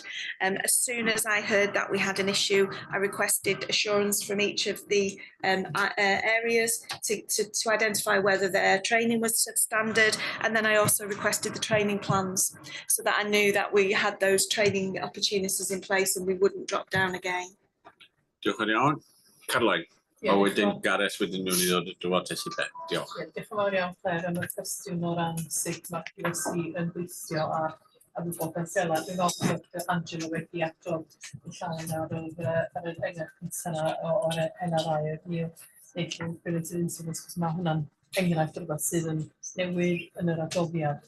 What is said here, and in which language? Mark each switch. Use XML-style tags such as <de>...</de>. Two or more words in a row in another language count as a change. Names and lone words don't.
<en>As soon as I heard that we had an issue, I requested assurance from each of the areas to identify whether their training was substandard, and then I also requested the training plans so that I knew that we had those training opportunities in place and we wouldn't drop down again.</en> <cy>Diolch yn iawn. Caroline. Ie, A diolch yn wedyn fawr. Gareth wedyn nhw'n i ddod y drafodaeth i ben. Diolch. Ie, diolch yn fawr iawn Claire am y cwestiwn o ran sut mae PwC yn gweithio ar wybodaeth sela. Dwi'n meddwl bod Angela wedi adrodd y llawn ar yr enghraifft cyntaf o'r NRI y</cy> <en>National Ability Incidents,</en> <cy>cos mae hwnna'n enghraifft rhywbeth sydd yn newydd yn yr adroddiad.</cy>